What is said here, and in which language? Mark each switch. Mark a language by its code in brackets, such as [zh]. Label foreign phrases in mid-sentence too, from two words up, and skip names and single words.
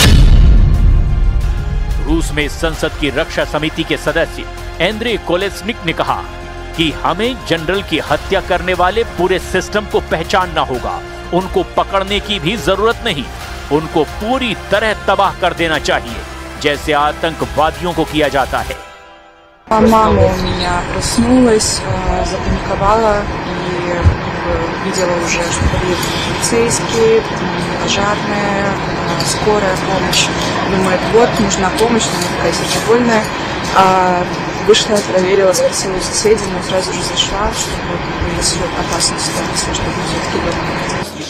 [hi] रूस में संसद की रक्षा समिति के सदस्य एंड्रे कोलेस्निक ने कहा कि हमें जनरल की हत्या करने वाले पूरे सिस्टम को पहचानना होगा। उनको पकड़ने की भी जरूरत नहीं, उनको पूरी तरह तबाह कर देना चाहिए, जैसे आतंकवादियों को किया जाता है। [ru] Мама у меня проснулась, запаниковала и видела уже, что подъехали полицейские, пожарные, скорая помощь. Думает, вот, нужна помощь, она такая сердобольная. Вышла, проверила, спросила у соседей, но сразу же зашла, чтобы, если опасная ситуация, чтобы все-таки дома находиться.